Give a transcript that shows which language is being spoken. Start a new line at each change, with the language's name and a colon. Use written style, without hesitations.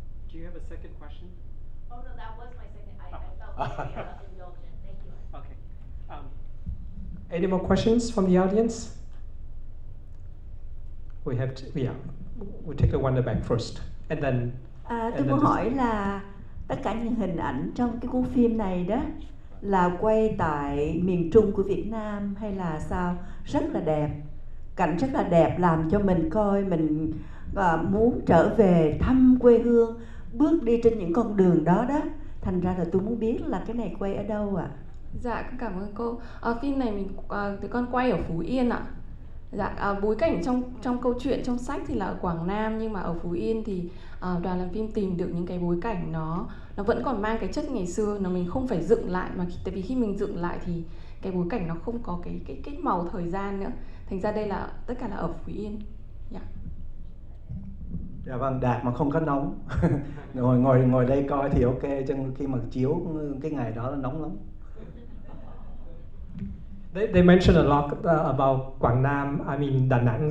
English: Do you have a second question? Oh no, that was my second. I felt very indulgent. Thank you. Okay. Any more questions from the audience? We'll take the one in the back first, and then.
Vietnamese: Tôi muốn hỏi là tất cả những hình ảnh trong cái cuốn phim này đó là quay tại miền Trung của Việt Nam hay là sao? Rất là đẹp, cảnh rất là đẹp, làm cho mình coi mình muốn trở về thăm quê hương, bước đi trên những con đường đó đó. Thành ra là tôi muốn biết là cái này quay ở đâu ạ? Dạ, cảm ơn cô. Phim này tụi con quay ở Phú Yên ạ. Dạ, bối cảnh trong câu chuyện trong sách thì là ở Quảng Nam, nhưng mà ở Phú Yên thì đoàn làm phim tìm được những cái bối cảnh nó vẫn còn mang cái chất ngày xưa, nó mình không phải dựng lại, mà tại vì khi mình dựng lại thì cái bối cảnh nó không có cái màu thời gian nữa, thành ra đây là tất cả là ở Phú Yên. Dạ. Dạ vâng, Đạt mà không có nóng. ngồi đây coi thì ok, chứ khi mà chiếu cái ngày đó là nóng lắm.
English: They mentioned a lot about Quảng Nam. I mean Da Nang.